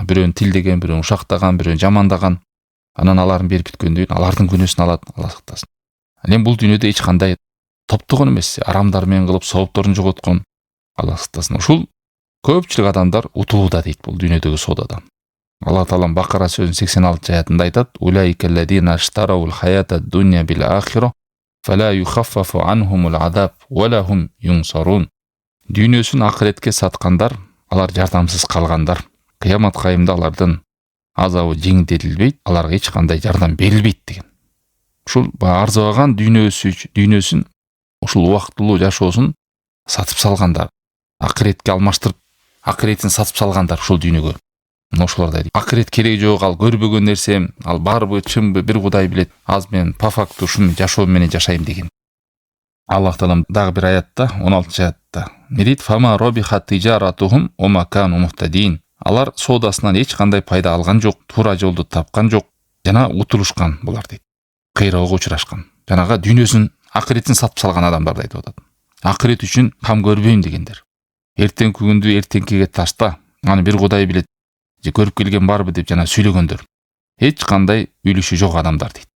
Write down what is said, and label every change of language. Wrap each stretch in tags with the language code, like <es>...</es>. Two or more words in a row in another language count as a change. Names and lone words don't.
<ky>Бирөөнү тилдеген, бирөөнү ушактаган, бирөөнү жамандаган. Анан аларын берип бүткөндөн кийин алардын күнөөсүн алат, Алла сактасын. Ал эми бул дүйнөдө эч кандай топтогон эмес, арамдар менен кылып соопторун жоготкон, Алла сактасын. Ушул көпчүлүк адамдар утулууда дейт бул дүйнөдөгү соодада. Алла Таалам Бакара сөзүнүн 86 аятында айтат:</ky> <ar>"أولئك الذين اشتروا الحياة الدنيا بالآخرة فلا يخفف عنهم العذاب ولا هم ينصرون."</ar> <ky>Дүйнөсүн акыретке саткандар, алар жардамсыз калгандар. Кыямат кайымда алардын азабы жеңилдетилбейт, аларга эч кандай жардам берилбейт деген. Ушул арзыбаган дүйнөсүн, ушул убактылуу жашоосун сатып салгандар, акыретке алмаштырып, акыретин сатып салгандар ушул дүйнөгө. Ошолордой дейт. Акырет кереги жок, ал көрбөгөн нерсем, ал барбы, чынбы, бир Кудай билет. Аз мен</ky> <ru>по факту</ru> <ky>ушуну жашоом менен жашайм деген. Аллах Таалам дагы бир аятта, 16 аятта не дейт?</ky> <ar>"فما ربحت تجارتهم وما كانوا مهتدين."</ar> <ky>Алар соодасынан эч кандай пайда алган жок, туура жолду тапкан жок, жана утулушкан булар дейт. Кыйроого учурашкан. Жанага дүйнөсүн, акыретин сатып салган адамдарды айтып атат. Акырет үчүн кам көрбөйм дегендер. эртеңки күндү эртеңкиге ташта, аны бир Кудай билет, же көрүп келген барбы деп жана сүйлөгөндөр эч кандай үлүшү жок адамдар дейт.</ky>